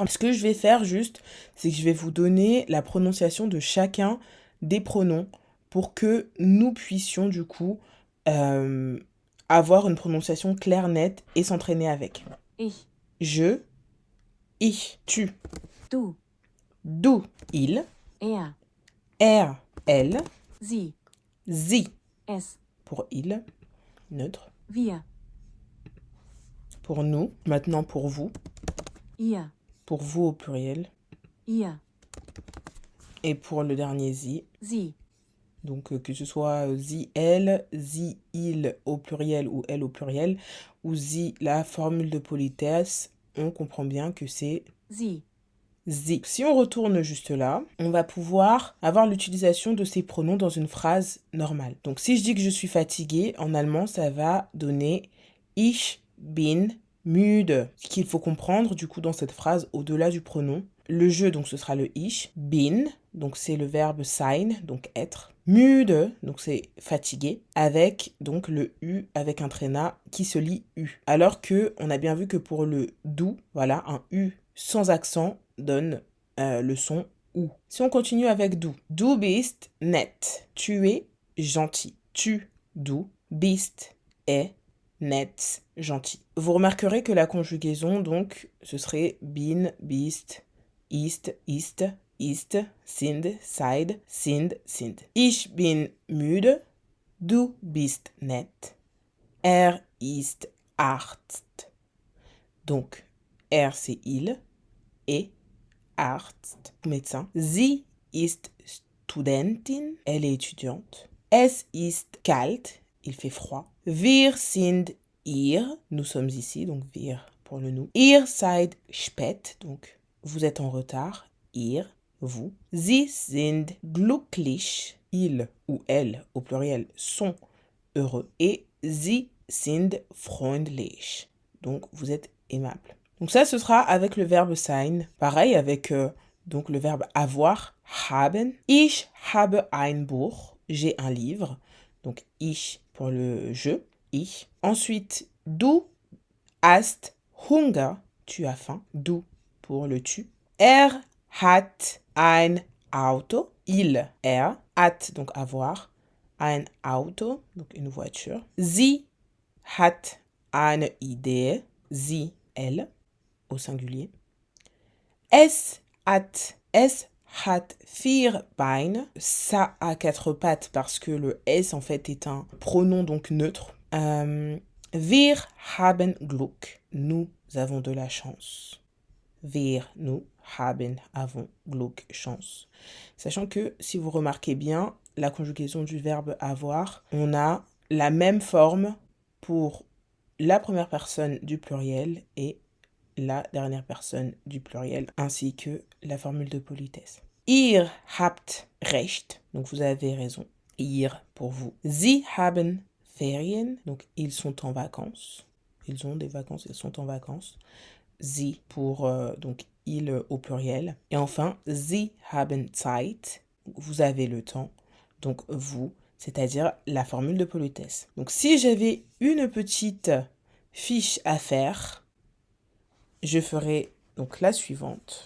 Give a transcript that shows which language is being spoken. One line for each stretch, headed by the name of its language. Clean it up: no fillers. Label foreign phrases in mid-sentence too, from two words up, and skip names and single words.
French: Ce que je vais faire juste, c'est que je vais vous donner la prononciation de chacun des pronoms pour que nous puissions du coup avoir une prononciation claire, nette et s'entraîner avec.
German: Ich,
French: Je, ich, tu,
German: du, du, il, er,
French: elle,
German: sie, sie es,
French: pour il, neutre.
German: wir,
French: Pour nous, maintenant pour vous au pluriel.
German: ihr,
French: Et pour le dernier sie, donc que ce soit sie, elle, sie, il au pluriel ou elle au pluriel, ou sie, la formule de politesse, on comprend bien que c'est
German: sie.
French: Si on retourne juste là, on va pouvoir avoir l'utilisation de ces pronoms dans une phrase normale. Donc si je dis que je suis fatiguée, en allemand, ça va donner
German: Ich bin müde.
French: Ce qu'il faut comprendre du coup dans cette phrase au-delà du pronom. Le je, donc ce sera le ich.
German: Bin,
French: donc c'est le verbe sein, donc être. Müde, donc c'est fatigué, avec donc le U avec un tréma qui se lit U. Alors que on a bien vu que pour le du, voilà, un U sans accent donne le son OU. Si on continue avec du.
German: Du bist nett.
French: Tu es gentil.
German: Du bist
French: est nett, gentil. Vous remarquerez que la conjugaison, donc, ce serait
German: bin, bist, ist, sind, sind. Ich bin müde. Du bist nett. Er ist Arzt.
French: Donc, er c'est il et Arzt, médecin.
German: Sie ist Studentin,
French: elle est étudiante.
German: Es ist kalt,
French: il fait froid.
German: Wir sind ihr,
French: nous sommes ici, donc wir pour le nous.
German: Ihr seid spät,
French: donc vous êtes en retard.
German: Ihr, vous. Sie sind glücklich,
French: ils ou elles au pluriel sont heureux.
German: Et sie sind freundlich,
French: donc vous êtes aimable. Donc ça, ce sera avec le verbe sein. Pareil avec donc le verbe avoir,
German: haben. Ich habe ein Buch.
French: J'ai un livre. Donc ich pour le je,
German: ich. Ensuite, du hast Hunger.
French: Tu as faim. Du pour le tu.
German: Er hat ein Auto.
French: Il, hat donc avoir.
German: Ein Auto,
French: donc une voiture.
German: Sie hat eine Idee. Sie,
French: elle, au singulier.
German: Es hat vier Beine.
French: Ça a quatre pattes parce que le S en fait est un pronom donc neutre.
German: Wir haben Glück.
French: Nous avons de la chance. Wir, nous, haben, avons, Glück, chance. Sachant que, si vous remarquez bien, la conjugaison du verbe avoir, on a la même forme pour la première personne du pluriel et la dernière personne du pluriel, ainsi que la formule de politesse.
German: Ihr habt recht,
French: donc vous avez raison. Ihr pour vous.
German: Sie haben Ferien,
French: donc ils sont en vacances. Ils ont des vacances, ils sont en vacances. Sie pour donc ils au pluriel. Et enfin,
German: Sie haben Zeit,
French: vous avez le temps. Donc vous, c'est-à-dire la formule de politesse. Donc si j'avais une petite fiche à faire, je ferai donc la suivante.